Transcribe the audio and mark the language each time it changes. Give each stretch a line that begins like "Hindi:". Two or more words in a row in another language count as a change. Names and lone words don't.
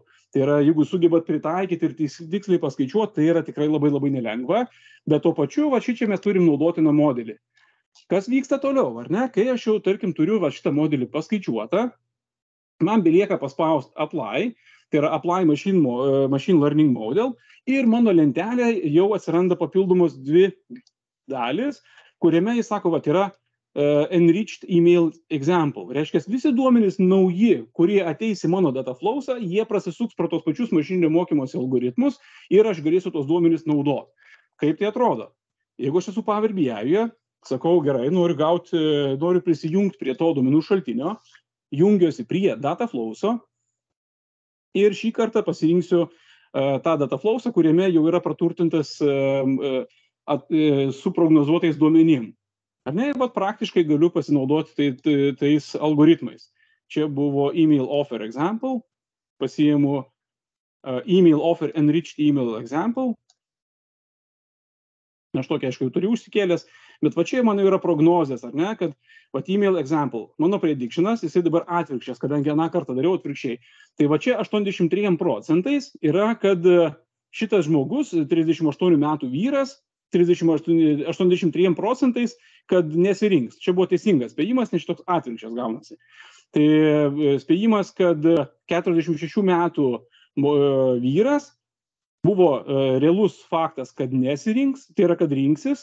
Lithuanian: Tai yra, jeigu sugebat pritaikyti ir tiksliai paskaičiuoti, tai yra tikrai labai nelengva, bet tuo pačiu, šičia mes turim naudotiną modelį. Kas vyksta toliau, ar ne? Kai aš jau, tarkim, turiu šitą modelį paskaičiuotą, man belieka paspausti apply, tai yra
English: apply machine learning model,
Lithuanian: ir mano lentelė jau atsiranda papildomos 2 dalis, kuriame jis sako, yra
English: enriched email example.
Lithuanian: Reiškia, visi duomenys nauji, kurie ateis į mano
English: data flowsą,
Lithuanian: jie prasisuks pro tos pačius mašininio mokymosi algoritmus ir aš galėsiu tos duomenys naudoti. Kaip tai atrodo? Jeigu aš esu Power BI-uje, sakau, gerai, noriu prisijungti prie to duomenų šaltinio, jungiuosi prie
English: data flowso
Lithuanian: ir šį kartą pasirinksiu tą
English: data flowsą,
Lithuanian: kuriame jau yra praturtintas su prognozuotais duomenim. Ar ne, bet praktiškai galiu pasinaudoti tais algoritmais. Čia buvo
English: email offer example,
Lithuanian: pasiimu
English: email offer enriched email example.
Lithuanian: Aš tokį, aišku, jau turiu užsikėlęs, bet čia mano yra prognozės, ar ne, kad
English: email example,
Lithuanian: mano predictionas, jisai dabar atvirkščias, kadangi aną kartą dariau atvirkščiai. Tai čia 83% yra, kad šitas žmogus, 38 metų vyras, 83%, kad nesirinks. Čia buvo teisingas spėjimas, nes šitoks atvirkščias gaunasi. Tai spėjimas, kad 46 metų vyras, buvo realus faktas, kad nesirinks, tai yra, kad rinksis.